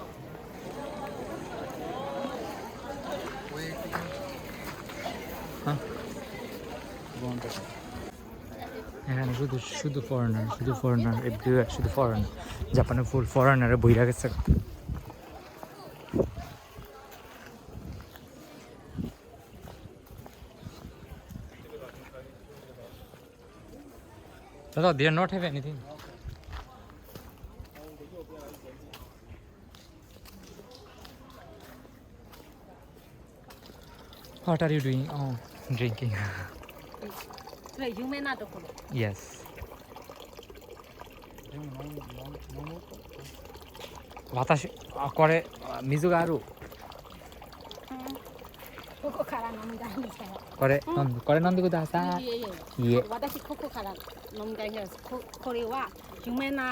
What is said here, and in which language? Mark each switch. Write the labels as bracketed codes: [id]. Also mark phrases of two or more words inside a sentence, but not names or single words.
[bn] হ্যাঁ এখানে শুধু শুধু [en] foreigner everywhere, [bn] শুধু ফরেনার। জাপানে [en] full foreignere [bn] বইরা গেছে। [en] দাদা they are not have anything. What are you doing? Oh, drinking. [zh] 对，有没那都可能。 [en] Yes. [ja] Watashi これ水がある。ココから飲みたいんですけど。これ飲んでこれ飲んでください。いえいえ。いえ。私ココから飲みたいんです。これは有名な、